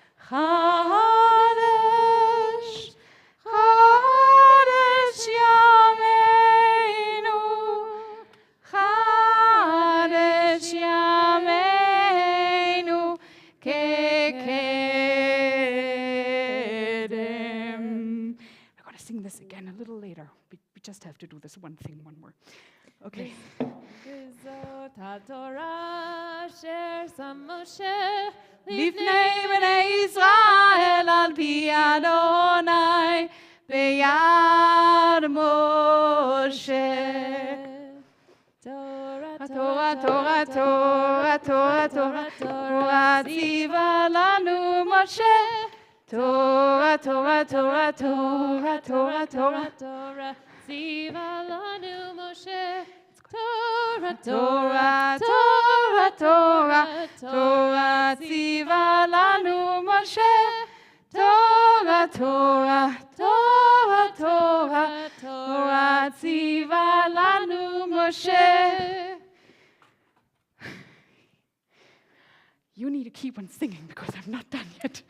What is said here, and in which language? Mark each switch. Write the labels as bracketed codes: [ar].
[he] חדש, חדש ימינו, חדש ימינו כקדם. [en] We're going to sing this again a little later. We just have to do this one thing one more. Okay. [he] וזאת התורה אשר שם משה לפני בני ישראל על פי אדוני ביד משה. תורה, תורה, תורה, תורה, תורה, תורה, תורה ציווה לנו משה. תורה, תורה, תורה, תורה, תורה, תורה, תורה ציווה לנו משה. תורה, תורה, תורה, תורה, תורה ציווה לנו משה. תורה, תורה, תורה, תורה, תורה ציווה לנו Moshe. [en] You need to keep on singing because I'm not done yet.